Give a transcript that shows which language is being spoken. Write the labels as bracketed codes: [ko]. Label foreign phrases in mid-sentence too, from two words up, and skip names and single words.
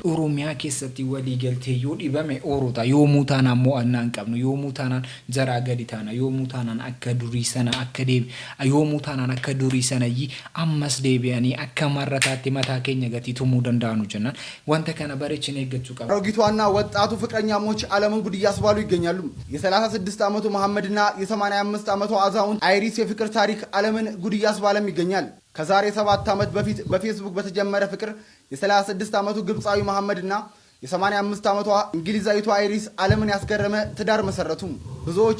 [om] Oromiyaa keessatti walii galtee yoo dhibame oorota yoomuu taanaan mo'annaa hin qabnu yoomuu taanaan jaraa gadi taana yoomuu taanaan akka durii sana akka yoomuu taanaan akka durii sanayyii ammas deebi'anii akka marrataatti mataa keenya gatii tumuu danda'anu jennaan wanta kana bareechin eeggachuu qaba. [am] አሮጊቷና ወጣቱ ፍቅረኛሞች ዓለምን ጉድ እያስባሉ ይገኛሉ። የ36 ዓመቱ መሐመድና የ85 ዓመቱ አዛውንት አይሪስ የፍቅር ታሪክ ዓለምን ጉድ እያስባለም ይገኛል። ከዛሬ 7 ዓመት በፊት በፌስቡክ በተጀመረ ፍቅር የ36 ዓመቱ ግብጻዊ መሐመድና የ85 ዓመቷ እንግሊዛዊቷ አይሪስ ዓለምን ያስገረመ ትዳር መሰረቱ። ብዙዎች